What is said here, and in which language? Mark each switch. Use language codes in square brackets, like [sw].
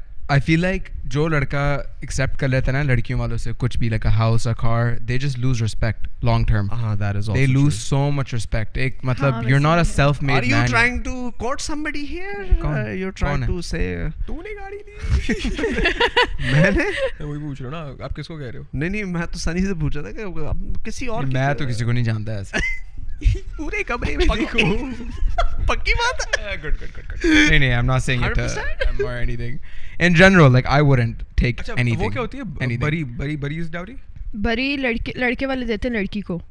[en] I feel like [ur] جو لڑکا [en] accept [ur] کر لیتا ہے نا لڑکیوں والوں سے کچھ بھی, [en] like a house, a car, they just lose respect long term. That is also they lose true. so much respect. [ur] ایک مطلب [en] you're not a self-made man. Are you trying to court somebody here? You're trying to say [ur] تو نے گاڑی لی. میں نے وہی پوچھ رہا ہوں نا, آپ کس کو کہہ رہے ہو؟ نہیں میں تو سنی سے پوچھا تھا کہ کسی اور, میں تو کسی کو نہیں جانتا ایسے پورے کمرے میں دیکھو. پکی بات ہے. [en] Good. نہیں I'm not saying it or anything. In general, like I wouldn't take anything. [ur] وہ کیا ہوتی ہے بری از ڈاوری؟ بری لڑکے والے دیتے ہیں لڑکی کو.